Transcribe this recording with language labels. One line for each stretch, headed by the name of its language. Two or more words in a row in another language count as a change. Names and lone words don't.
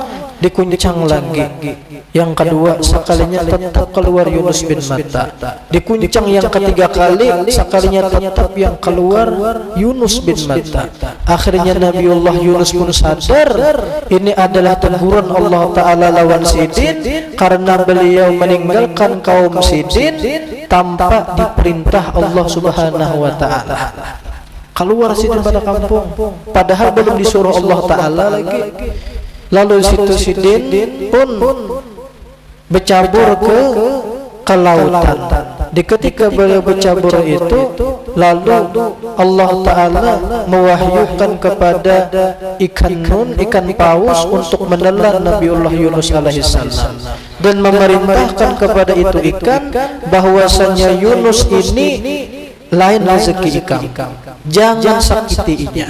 Indonesian: Dikuncang lagi. Yang kedua sekalinya tetap keluar Yunus bin Matta. Dikuncang yang ketiga kali sekalinya tetap yang keluar Yunus bin Matta. Akhirnya Nabiullah Yunus pun sadar ini adalah teguran Allah Ta'ala lawan sidin, karena beliau meninggalkan kaum sidin tanpa diperintah Allah Subhanahu wa Ta'ala. Keluar sidin pada kampung padahal belum disuruh Allah Ta'ala lagi. Lalu situ sidin pun bercabur ke lautan. Ketika beliau bercabur itu, lalu Allah Ta'ala mewahyukan kepada ikan nun, ikan paus untuk menelan Nabiullah Yunus alaihissalam dan memerintahkan kepada itu ikan bahwasanya Yunus ini lain rezeki ikan, jangan sakitinya.